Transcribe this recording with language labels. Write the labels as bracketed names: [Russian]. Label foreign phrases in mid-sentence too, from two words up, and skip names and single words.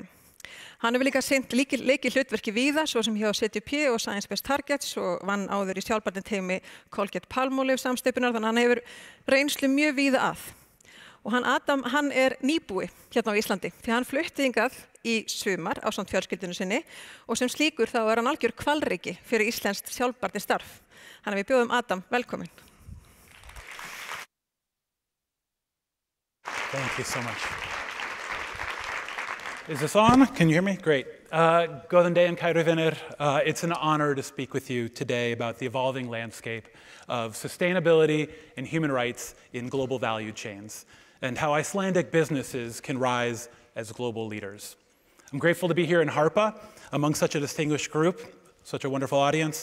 [Icelandic] Hann hefur líka sinnt leikið hlutverki víða, svo sem hjá CTP og Science Based Targets, og vann áður í sjálfbærni teymi Colgate-Palmolive samsteypunar, þannig að hann hefur reynslu mjög víða að. Og hann Adam, hann nýbúi hérna á Íslandi, því hann flutti hingað í sumar ásamt fjölskyldunni sinni, og sem slíkur þá hann algjör hvalriki fyrir íslenskt sjálfbærni starf. Þannig að við bjóðum Adam velkominn. [English] Thank you so much. Is this on? Can you hear me? Great. [Icelandic] Góðan daginn, kæru vinir. [English] It's an honor to speak with you today about the evolving landscape of sustainability and human rights in global value chains, and how Icelandic businesses can rise as global leaders. I'm grateful to be here in Harpa among such a distinguished group, such a wonderful audience.